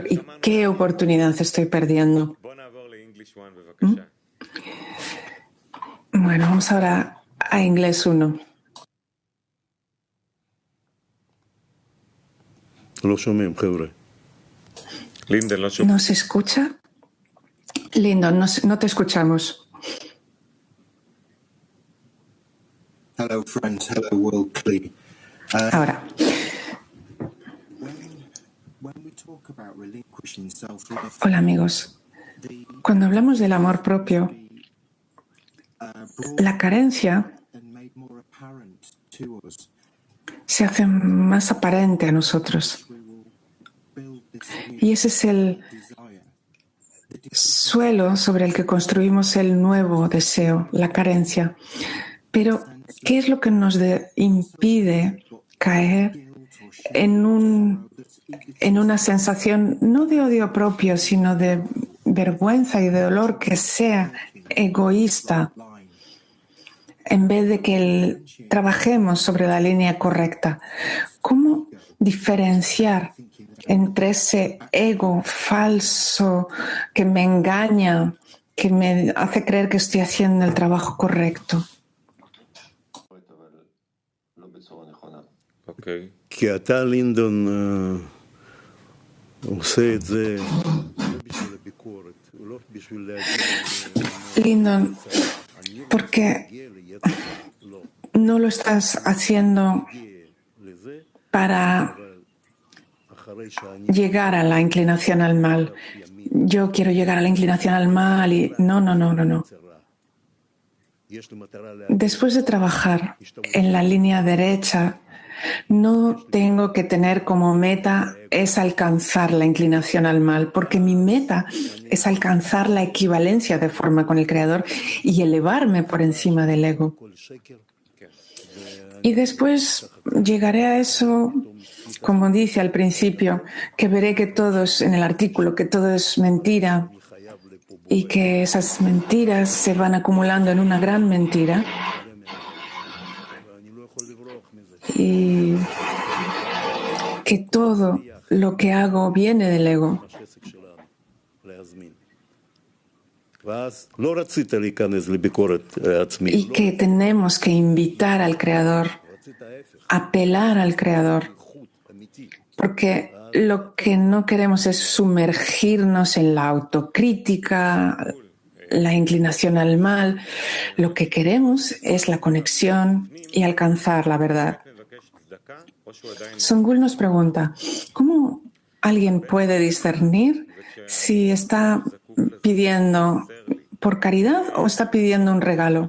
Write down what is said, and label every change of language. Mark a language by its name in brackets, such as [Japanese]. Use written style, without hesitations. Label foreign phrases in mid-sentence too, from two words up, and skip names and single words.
[Spanish] ¿Y qué oportunidad estoy perdiendo? Bueno, vamos ahora a inglés 1. ¿No se escucha? Lindo, no te escuchamos. [English] Hello, friends. Hello, world Kli. [Spanish] Ahora, [English] When we talk about relinquishing self-love, [Spanish] hola amigos. Cuando hablamos del amor propio, la carencia [English] and made more apparent to us, [Spanish] se hace más aparente a nosotros. [English] we will build this new [Spanish] Y ese es el [English] desire. [Spanish] suelo sobre el que construimos el nuevo deseo, la carencia. Pero, ¿qué es lo que nos impide caer en una sensación no de odio propio, sino de vergüenza y de dolor que sea egoísta, [English] Line. [Spanish] en vez de que trabajemos sobre la línea correcta? ¿Cómo diferenciar entre ese ego falso que me engaña, que me hace creer que estoy haciendo el trabajo correcto? [Hebrew] אוקיי. כי אתה, לינדון, עושה את זה לא בשביל הביקורת, לא בשביל להגיד... [Spanish] Lyndon, porque no lo estás haciendo [Hebrew] לזה, [Spanish] para [Hebrew] אחרי שאני... [Spanish] llegar a la inclinación al mal. Yo quiero llegar a la inclinación al mal y no. [Hebrew] יש לי מטרה [Spanish] Después de trabajar en la línea derecha, no tengo que tener como meta es alcanzar la inclinación al mal, porque mi meta es alcanzar la equivalencia de forma con el Creador y elevarme por encima del ego. [Hebrew] כל שקר, [Spanish] Y después llegaré a eso, como dice al principio, que veré que todo es, en el artículo, que todo es mentira y que esas mentiras se van acumulando en una gran mentira. [Hebrew] ואני לא יכול לברוח מזה. [Spanish] Y que todo lo que hago viene del ego. [Hebrew] העסק שלנו, להזמין. ואז לא רצית להיכנס לביקורת עצמית. [Spanish] Y que tenemos que invitar al Creador, [Hebrew] רצית ההפך, [Spanish] apelar al Creador, [Hebrew] איכות אמיתית. [Spanish] porque lo que no queremos es sumergirnos en la autocrítica, la inclinación al mal. Lo que queremos es la conexión y alcanzar la verdad. Songul nos pregunta, ¿cómo alguien puede discernir si está pidiendo por caridad o está pidiendo un regalo?